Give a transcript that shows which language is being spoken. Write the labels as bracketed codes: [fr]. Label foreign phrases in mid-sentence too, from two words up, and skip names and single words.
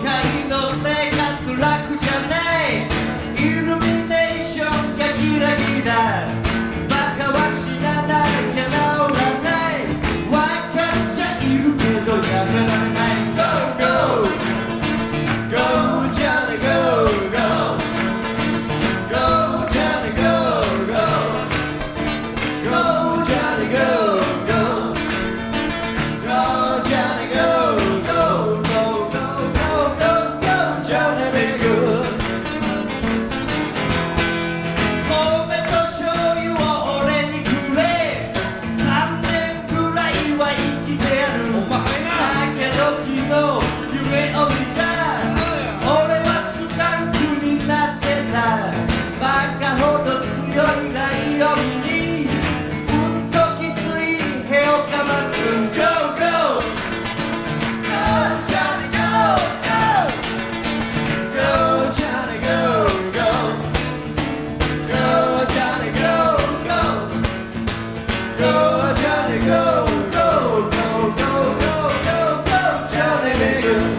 [ja] 海の生活楽じゃないイルミネーションがギラギラバカは死ななきゃ治らない分かっちゃいるけどやめられない [en] Go Go Go Johnny Go Go Go Johnny Go Go Go Johnny go go Go Johnny go go go go go go go Johnny be good [ja] 米と醤油を俺にくれ3年ぐらいは生きてやるだけど昨日夢を見た俺はスカンクになってたバカほど強いライオンに [en] Go, go! Go, Johnny, go, go! Go, Johnny, go, go! Go, Johnny, go, go! Go, Johnny, go, go! Go, go, go, go, go! Johnny, be good!